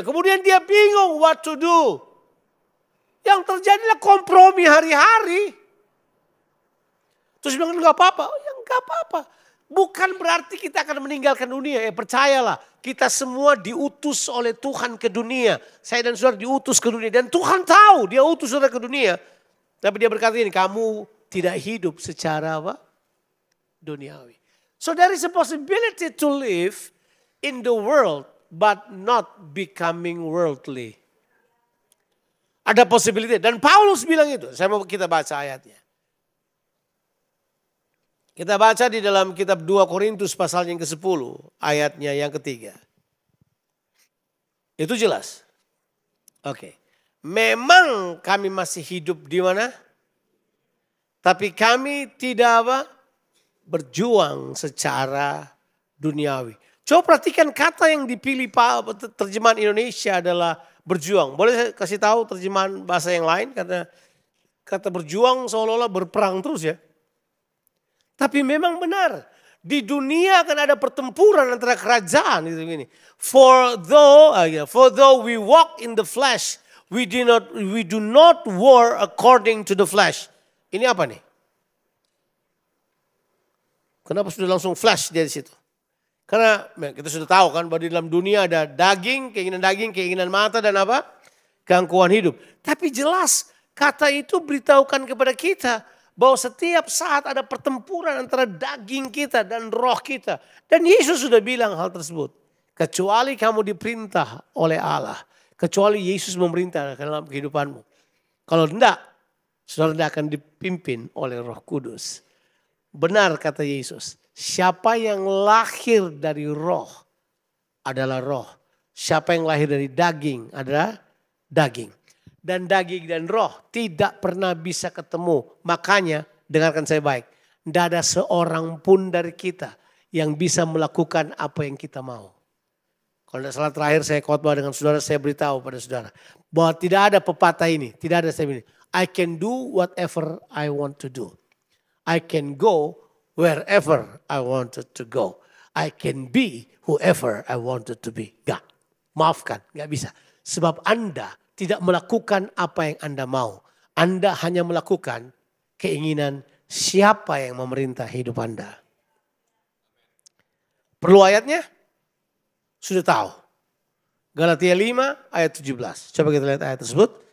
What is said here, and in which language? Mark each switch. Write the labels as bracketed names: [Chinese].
[Indonesian] Kemudian dia bingung [English] what to do. [Indonesian] Yang terjadilah kompromi hari-hari. Terus bilang enggak apa-apa. Ya enggak apa-apa. Bukan berarti kita akan meninggalkan dunia. Percayalah, kita semua diutus oleh Tuhan ke dunia. Saya dan saudara diutus ke dunia. Dan Tuhan tahu dia utus saudara ke dunia. Tapi dia berkata ini, kamu tidak hidup secara apa? Duniawi. [English] So there is a possibility to live in the world but not becoming worldly. [Indonesian] Ada possibility. Dan Paulus bilang itu. Saya mau kita baca ayatnya. Kita baca di dalam kitab 2 Korintus pasal yang ke-10. Ayatnya yang ketiga. Itu jelas. Oke. Memang kami masih hidup di mana? Tapi kami tidak apa? Berjuang secara duniawi. Coba perhatikan kata yang dipilih terjemahan Indonesia adalah berjuang. Boleh saya kasih tahu terjemahan bahasa yang lain? Karena kata berjuang seolah-olah berperang terus ya. Tapi memang benar. Di dunia akan ada pertempuran antara kerajaan. Gitu gini. [English] For though we walk in the flesh, we do not war according to the flesh. [Indonesian] Ini apa nih? Kenapa sudah langsung flash dari situ? Karena kita sudah tahu kan bahwa di dalam dunia ada daging, keinginan mata dan apa? Gangguan hidup. Tapi jelas kata itu beritahukan kepada kita bahwa setiap saat ada pertempuran antara daging kita dan roh kita. Dan Yesus sudah bilang hal tersebut. Kecuali kamu diperintah oleh Allah. Kecuali Yesus memerintah dalam kehidupanmu. Kalau tidak, saudara tidak akan dipimpin oleh Roh Kudus. Benar kata Yesus. Siapa yang lahir dari roh adalah roh. Siapa yang lahir dari daging adalah daging. Dan daging dan roh tidak pernah bisa ketemu. Makanya dengarkan saya baik. Tidak ada seorang pun dari kita yang bisa melakukan apa yang kita mau. Kalau tidak salah terakhir saya khotbah dengan saudara, saya beritahu pada saudara. Bahwa tidak ada pepatah ini. Tidak ada saya ini. [English] I can do whatever I want to do. I can go wherever I wanted to go. I can be whoever I wanted to be. [Indonesian] Enggak. Maafkan, enggak bisa. Sebab Anda tidak melakukan apa yang Anda mau. Anda hanya melakukan keinginan siapa yang memerintah hidup Anda. Perlu ayatnya? Sudah tahu. Galatia 5 ayat 17. Coba kita lihat ayat tersebut.